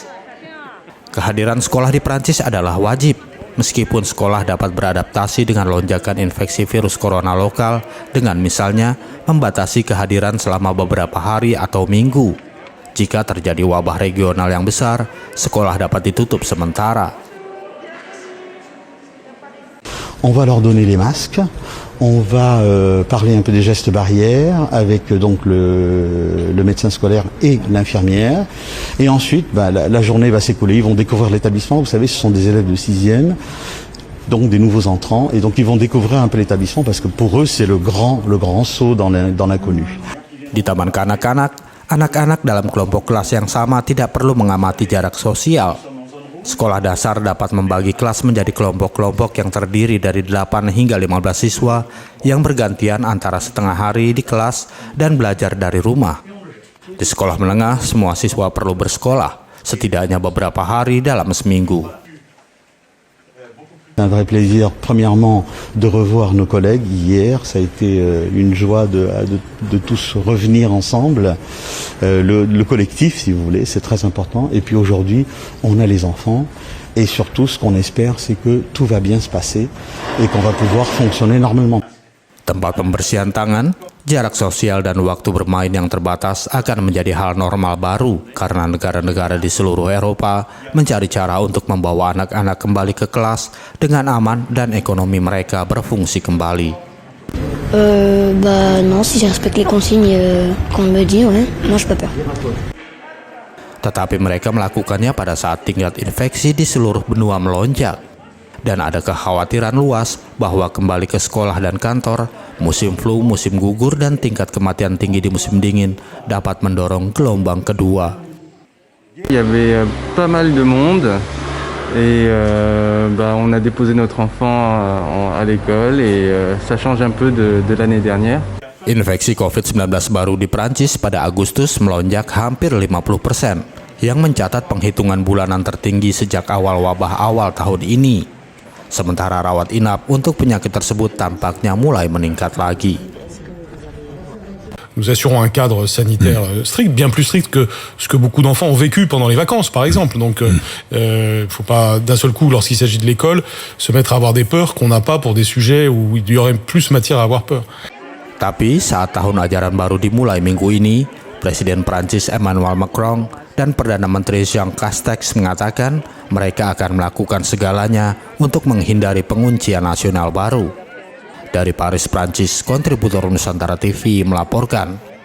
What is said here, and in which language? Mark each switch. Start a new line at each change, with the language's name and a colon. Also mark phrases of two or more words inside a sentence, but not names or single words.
Indonesian: Kehadiran sekolah di Prancis adalah wajib, meskipun sekolah dapat beradaptasi dengan lonjakan infeksi virus corona lokal dengan misalnya membatasi kehadiran selama beberapa hari atau minggu. Jika terjadi wabah regional yang besar, sekolah dapat ditutup sementara.
French: On va leur donner les masques, on va parler un peu des gestes barrières avec donc le médecin scolaire et l'infirmière. Et ensuite, la journée va s'écouler, ils vont découvrir l'établissement. Vous savez, ce sont des élèves de 6e, donc des nouveaux entrants. Et donc ils vont découvrir un peu l'établissement parce que pour eux, c'est le grand saut dans l'inconnu.
Indonesian: Di taman kanak-kanak, anak-anak dalam kelompok kelas yang sama tidak perlu mengamati jarak sosial. Sekolah dasar dapat membagi kelas menjadi kelompok-kelompok yang terdiri dari 8 hingga 15 siswa yang bergantian antara setengah hari di kelas dan belajar dari rumah. Di sekolah menengah, semua siswa perlu bersekolah, setidaknya beberapa hari dalam seminggu.
French: Un vrai plaisir, premièrement, de revoir nos collègues. Hier, ça a été une joie de tous revenir ensemble. Le collectif, si vous voulez, c'est très important. Et puis aujourd'hui, on a les enfants. Et surtout, ce qu'on espère, c'est que tout va bien se passer et qu'on va pouvoir fonctionner normalement.
Indonesian: Tempat pembersihan tangan, jarak sosial, dan waktu bermain yang terbatas akan menjadi hal normal baru karena negara-negara di seluruh Eropa mencari cara untuk membawa anak-anak kembali ke kelas dengan aman dan ekonomi mereka berfungsi kembali.
French: Non, si je respecte les consignes qu'on me dit, ouais, non, j'ai pas peur.
Indonesian: Tetapi mereka melakukannya pada saat tingkat infeksi di seluruh benua melonjak. Dan ada kekhawatiran luas bahwa kembali ke sekolah dan kantor, musim flu, musim gugur, dan tingkat kematian tinggi di musim dingin dapat mendorong gelombang kedua.
French: Il y avait pas mal de monde et on a déposé notre enfant à l'école et ça change un peu de l'année dernière.
Indonesian: Infeksi COVID-19 baru di Prancis pada Agustus melonjak hampir 50%, yang mencatat penghitungan bulanan tertinggi sejak awal wabah awal tahun ini. Sementara rawat inap untuk penyakit tersebut tampaknya mulai meningkat lagi.
French: Nous assurons un cadre sanitaire strict, bien plus strict que ce que beaucoup d'enfants ont vécu pendant les vacances, par exemple. Donc, faut pas d'un seul coup, lorsqu'il s'agit de l'école, se mettre à avoir des peurs qu'on n'a pas pour des sujets où il y aurait plus matière à avoir peur.
Indonesian: Tapi saat tahun ajaran baru dimulai minggu ini, Presiden Prancis Emmanuel Macron dan Perdana Menteri Jean Castex mengatakan mereka akan melakukan segalanya untuk menghindari penguncian nasional baru. Dari Paris, Prancis, kontributor Nusantara TV melaporkan.